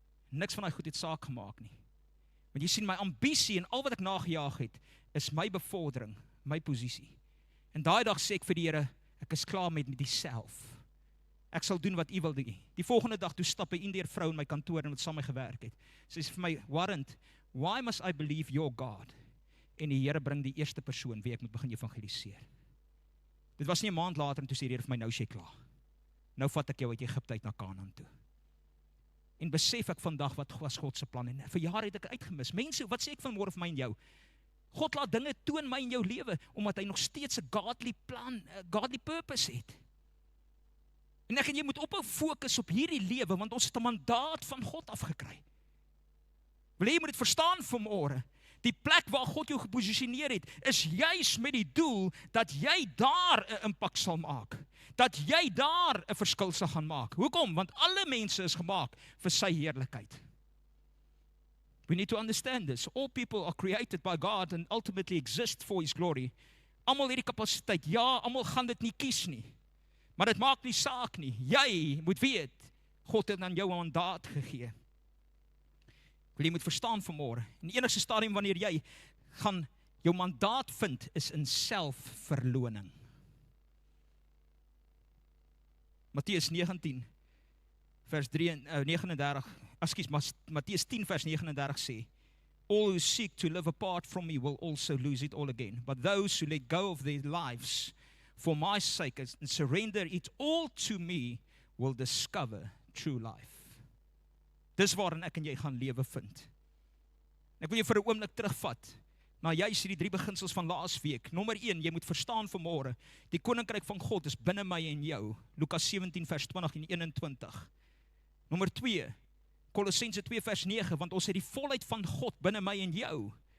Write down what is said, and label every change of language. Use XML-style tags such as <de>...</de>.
<af>Niks van daai goed het saak gemaak nie. Want jy sien, my ambisie en al wat ek nagejaag het, is my bevordering, my posisie. En daai dag sê ek vir die Here, ek is klaar met myself. Ek sal doen wat U wil doen. Die volgende dag toe stap 'n Indiër vrou in my kantoor en wat saam met my gewerk het. Sy sê vir my,</af> <en>Warrant, why must I believe your God?</en> <af>En die Here bring die eerste persoon wie ek moet begin evangeliseer. Dit was nie 'n maand later en toe sê die Here vir my, nou sê klaar. Nou vat ek jou uit Egipte uit na Kanaan toe. En besef ek vandag wat was God se plan, en vir jare het ek uitgemis. Mense, wat sê ek vanmôre vir my en jou? God laat dinge toe in my en jou lewe, omdat hy nog steeds 'n</af> <en>godly plan,</en> <af>'n</af> <en>godly purpose</en> <af>het. En ek en jy moet ophou fokus op hierdie lewe, want ons het 'n mandaat van God afgekry. Wil jy moet dit verstaan vanmôre? Die plek waar God jou geposisioneer het, is juis met die doel, dat jy daar 'n impak sal maak. Dat jy daar 'n verskil sal gaan maak. Hoekom? Want alle mense is gemaak vir sy heerlikheid.</af> <en>We need to understand this. All people are created by God and ultimately exist for His glory.</en> <af>Almal het die kapasiteit. Ja, almal gaan dit nie kies nie. Maar dit maak nie saak nie. Jy moet weet, God het aan jou 'n mandaat gegee. Wil jy moet verstaan vanmôre. In die enigste stadium wanneer jy gaan jou mandaat vind, is in selfverloning. Matteus 19 vers 39, Matteus 10 vers 39 sê,</af> <en>all who seek to live apart from me will also lose it all again, but those who let go of their lives for my sake and surrender it all to me will discover true life.</en> <af>Dis waarin ek en jy gaan lewe vind. Ek wil jou vir 'n oomblik terugvat na juis hierdie 3 beginsels van laasweek. Nommer 1, jy moet verstaan vanmôre, die koninkryk van God is binne my en jou. Lukas 17 vers 20 en 21. Nommer 2, Kolossense 2 vers 9, want ons het die volheid van God binne my en jou.</af>